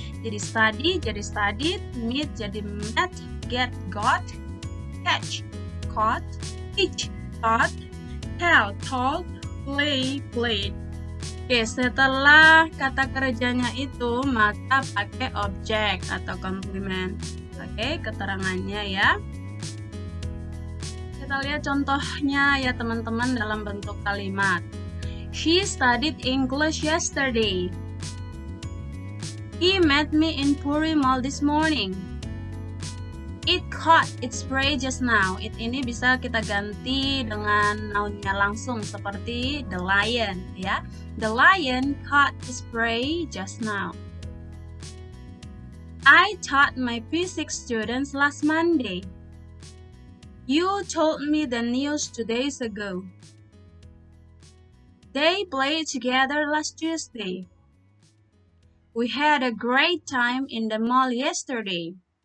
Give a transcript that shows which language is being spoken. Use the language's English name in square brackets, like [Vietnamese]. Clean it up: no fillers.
[English] Jadi study, jadi studied, meet, jadi met, get, got, catch, caught, teach, taught, tell, told, play, played. [Indonesian] Oke, setelah kata kerjanya itu maka pakai objek atau komplement. Oke, keterangannya ya. Kita lihat contohnya ya teman-teman dalam bentuk kalimat. [English] She studied English yesterday. He met me in Puri Mall this morning. It caught its prey just now. [Indonesian] It ini bisa kita ganti dengan nounnya langsung seperti [English] the lion [Indonesian] ya. [English] The lion caught its prey just now. I taught my P6 students last Monday. You told me the news 2 days ago. They played together last Tuesday. We had a great time in the mall yesterday.